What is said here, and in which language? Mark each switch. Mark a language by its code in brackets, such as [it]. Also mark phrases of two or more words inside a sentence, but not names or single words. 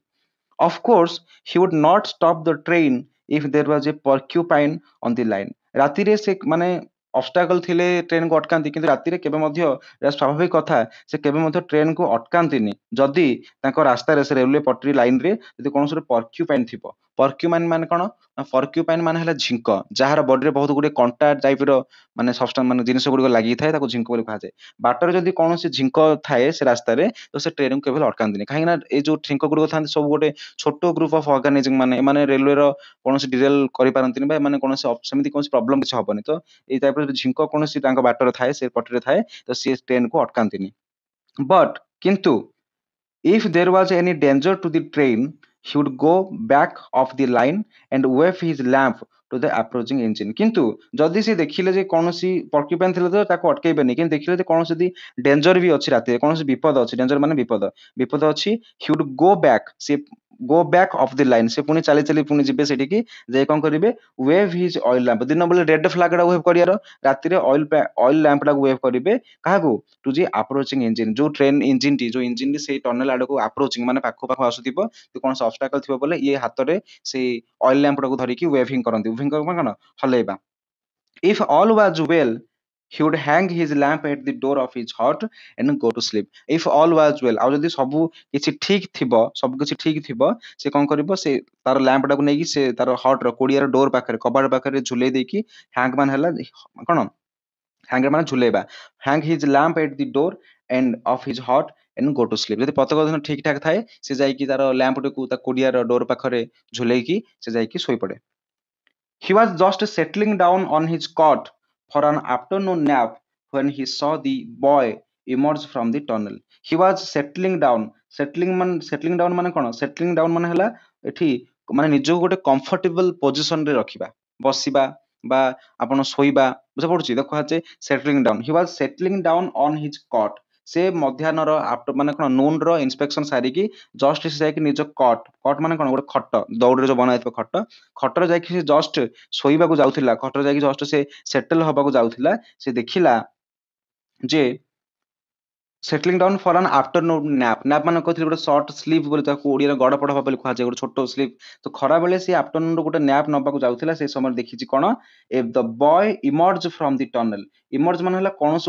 [en] Of course, he would not stop the train if there was a porcupine on the line. [or] ରାତିରେ ସେ ମାନେ ଅବଷ୍ଟାକଲ ଥିଲେ ଟ୍ରେନକୁ ଅଟକାନ୍ତି, କିନ୍ତୁ ରାତିରେ କେବେ ମଧ୍ୟ, ଏହା ସ୍ୱାଭାବିକ କଥା, ସେ କେବେ ମଧ୍ୟ ଟ୍ରେନକୁ ଅଟକାନ୍ତିନି ଯଦି ତାଙ୍କ ରାସ୍ତାରେ, ସେ ରେଲୱେ ପଟରୀ ଲାଇନରେ ଯଦି କୌଣସି ଗୋଟେ ପର୍କ୍ୟୁପାଇନ ଥିବ. ପର୍କ୍ୟୁପାଇନ ମାନେ କଣ? ପର୍କ୍ୟୁପାଇନ ମାନେ ହେଲା ଝିଙ୍କ, ଯାହାର ବଡିରେ ବହୁତ ଗୁଡେ କଣ୍ଟା ଟାଇପର ମାନେ ସବଷ୍ଟାନ୍ସ, ମାନେ ଜିନିଷ ଗୁଡିକ ଲାଗିଥାଏ, ତାକୁ ଝିଙ୍କ ବୋଲି କୁହାଯାଏ. ବାଟରେ ଯଦି କୌଣସି ଝିଙ୍କ ଥାଏ ସେ ରାସ୍ତାରେ, ତ ସେ ଟ୍ରେନକୁ କେବେ ଅଟକାନ୍ତିନି, କାହିଁକି ନା ଏଇ ଯୋଉ ଝିଙ୍କ ଗୁଡିକ ଥାନ୍ତି ସବୁ ଗୋଟେ ଛୋଟ [en] group of organism, [or] ମାନେ ଏମାନେ ରେଲୱେର କୌଣସି ଡିଟେଲ କରିପାରନ୍ତିନି, ବା ଏମାନେ କୌଣସି ସେମିତି କୌଣସି ପ୍ରୋବ୍ଲେମ କିଛି ହବନି. ତ ଏଇ ଟାଇପର ଯଦି ଝିଙ୍କ କୌଣସି ତାଙ୍କ ବାଟରେ ଥାଏ, ସେ ପଟରେ ଥାଏ, ତ ସିଏ ଟ୍ରେନକୁ ଅଟକାନ୍ତିନି. [en] ବଟ୍ କିନ୍ତୁ if there was any danger to the train, he would go back of the line and wave his lamp to the approaching engine. [or] କିନ୍ତୁ ଯଦି ସେ ଦେଖିଲେ ଯେ କୌଣସି ପର୍କ୍ୟୁପାଇନ ଥିଲେ, ତ ତାକୁ ଅଟକେଇବେନି, କିନ୍ତୁ ଦେଖିଲେ ଯେ କୌଣସି ଯଦି ଡେଞ୍ଜର ବି ଅଛି, ରାତିରେ କୌଣସି ବିପଦ ଅଛି, ଡେଞ୍ଜର ମାନେ ବିପଦ ଅଛି, [en] he would go back, ସେ go back of the line, [or] ସେ ପୁଣି ଚାଲି ଚାଲି ପୁଣି ଯିବେ ସେଠିକି, ଯାଇ କଣ କରିବେ, [en] wave his oil lamp. [or] ଦିନ ବେଳେ [en] red flag [or] ଟା ୱେଭ୍ କରିବାର, ରାତିରେ [en] oil lamp [or] ଟାକୁ ୱେଭ୍ କରିବେ, କାହାକୁ? [en] to the approaching engine, [or] ଯୋଉ ଟ୍ରେନ ଇଞ୍ଜିନଟି, ଯୋଉ ଇଞ୍ଜିନଟି ସେଇ ଟନେଲ ଆଡକୁ ଆପ୍ରୋଚିଂ ମାନେ ପାଖ ଆସୁଥିବ, ତ କୌଣସି ଅବଷ୍ଟାକଲ ଥିବ ବୋଲେ, ଇଏ ହାତରେ ସେଇ [en] oil lamp [or] ଟାକୁ ଧରିକି ୱେଭିଂ କରନ୍ତି. ୱେଭିଂ କରିବା କଣ? ହଲେଇବା. [en] If all was well, he would hang his lamp at the door of his hut and go to sleep. If all was well, [or] ଆଉ ଯଦି ସବୁ କିଛି ଠିକ ଥିବ, ସବୁ କିଛି ଠିକ ଥିବ, ସେ କଣ କରିବ, ସେ ତାର ଲ୍ୟାମ୍ପ ଟାକୁ ନେଇକି ସେ ତାର ହଟ୍ ର କୁଡ଼ିଆର ଡୋର ପାଖରେ, କବାଟ ପାଖରେ ଝୁଲେଇ ଦେଇକି, ହ୍ୟାଙ୍ଗ ମାନେ ହେଲା କଣ? ହ୍ୟାଙ୍ଗର ମାନେ ଝୁଲେଇବା, [en] hang his lamp at the door and of his hut and go to sleep. [or] ଯଦି ପ୍ରତ୍ୟେକ ଦିନ ଠିକ ଠାକ ଥାଏ, ସେ ଯାଇକି ତାର ଲ୍ୟାମ୍ପଟିକୁ ତା କୁଡ଼ିଆର ଡୋର ପାଖରେ ଝୁଲେଇକି ସେ ଯାଇକି ଶୋଇପଡେ. [en] He was just settling down on his cot for an afternoon nap when he saw the boy emerge from the tunnel. He was settling down. settling down [or] ମାନେ କଣ? [en] settling down [or] ମାନେ ହେଲା ଏଠି ମାନେ ନିଜକୁ ଗୋଟେ କମ୍ଫର୍ଟେବଲ ପୋଜିସନରେ ରଖିବା, ବସିବା ବା ଆପଣ ଶୋଇବା, ବୁଝା ପଡୁଛି? ଦେଖ କୁହାଯାଏ [en] settling down. He was settling down on his cot. [or] ସେ ମଧ୍ୟାହ୍ନର ମାନେ କଣ, ନୁନ ର ଇନ୍ସପେକ୍ସନ ସାରିକି ଜଷ୍ଟ ସେ ଯାଇକି ନିଜ କଟ ମାନେ କଣ? ଗୋଟେ ଖଟ, ଦଉଡ଼ିରେ ଯୋଉ ବନା ହେଇଥିବ ଖଟରେ ଯାଇକି ସେ ଜଷ୍ଟ ଶୋଇବାକୁ ଯାଉଥିଲା, ଖଟରେ ଯାଇକି ଜଷ୍ଟ ସେ ସେଟଲ ହବାକୁ ଯାଉଥିଲା, ସେ ଦେଖିଲା ଯେ [en] settling down for an afternoon nap [or] ନ୍ୟାପ୍ ମାନେ କହିଥିଲି ଗୋଟେ [en] short sleep [or] ବୋଲି ତାକୁ ଓଡ଼ିଆରେ ଗଡ଼ ପଡ଼ ହବା ବୋଲି କୁହାଯାଏ ଗୋଟେ ଛୋଟ ସ୍ଲିପ୍ ତ ଖରାବେଳେ ସେ ଆଫ୍ଟରନୁନ୍ ଗୋଟେ ନ୍ୟାପ୍ ନେବାକୁ ଯାଉଥିଲା ସେ ସମୟରେ ଦେଖିଛି କ'ଣ [en] a the boy emerge from the tunnel [or] ଇମର୍ଜ ମାନେ ହେଲା କୌଣସି